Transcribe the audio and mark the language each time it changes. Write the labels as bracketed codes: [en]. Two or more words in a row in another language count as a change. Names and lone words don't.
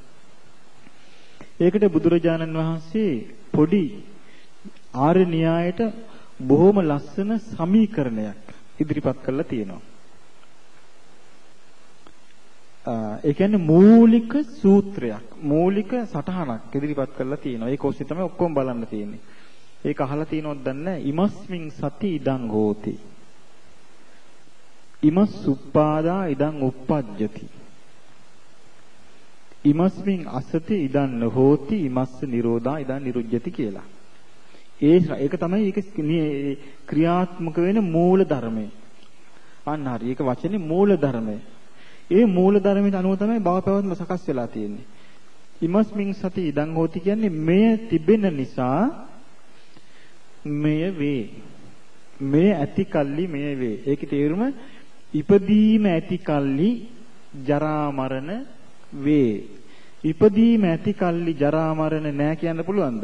[si] ඒකට බුදුරජාණන් වහන්සේ පොඩි ආර්ය න්‍යායට බොහොම ලස්සන සමීකරණයක් ඉදිරිපත් කරලා තියෙනවා. ඒ කියන්නේ මූලික සූත්‍රයක්, මූලික සටහනක් ඉදිරිපත් කරලා තියෙනවා. ඒක ඔස්සේ තමයි ඔක්කොම බලන්න තියෙන්නේ. ඒක අහලා තියෙනවද දන්නේ නැහැ. [pi] ඉමස්මින් සති ඉදං හෝති. ඉමස් උප්පාදා ඉදං උප්පජ්ජති. ඉමස්මින් අසති ඉදං හෝති ඉමස්ස නිරෝධා ඉදං නිරුජ්ජති කියලා. [si] ඒක තමයි ඒක ක්‍රියාත්මක වෙන මූල ධර්මය. අන්න හරි. ඒක වචනේ මූල ධර්මය. ඒ මූල ධර්මයට අනුව තමයි භව පැවැත්ම සකස් වෙලා තියෙන්නේ. [pi] ඉමස්මින් සති ඉදං හෝති [si] කියන්නේ මෙය තිබෙන නිසා මෙය වේ. මෙය ඇති කල්ලි මෙය වේ. ඒකේ තේරුම ඉපදීම ඇති කල්ලි ජරා මරණ වේ. ඉපදීම ඇති කල්ලි ජරා මරණ නෑ කියන්න පුළුවන්ද?